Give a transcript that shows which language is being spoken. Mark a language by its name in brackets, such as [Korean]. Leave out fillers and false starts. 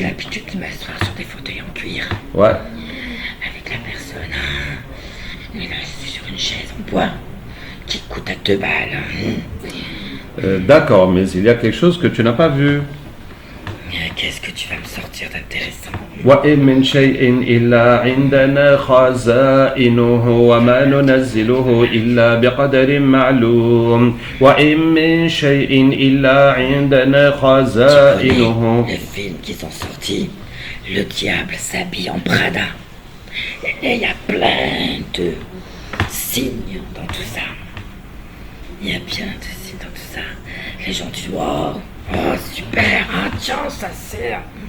[French] l'habitude de m'asseoir sur des fauteuils en cuir. Ouais. Avec la personne. Et là, c'est sur une chaise en bois. Qui coûte à 2 balles. D'accord, mais il y a quelque chose que tu n'as pas vu. Qu'est-ce que tu vas me sortir d'intéressant? [Arabic] وإن من شيء إلا عندنا خزائنه وما ننزله إلا بقدر معلوم وإن من شيء إلا عندنا خزائنه. [French] Les films qui sont sortis, le diable s'habille en Prada. Et il y a plein de signes dans tout ça. Il y a bien de signes dans tout ça. Les gens disent wow, oh super, ah tiens, ça sert.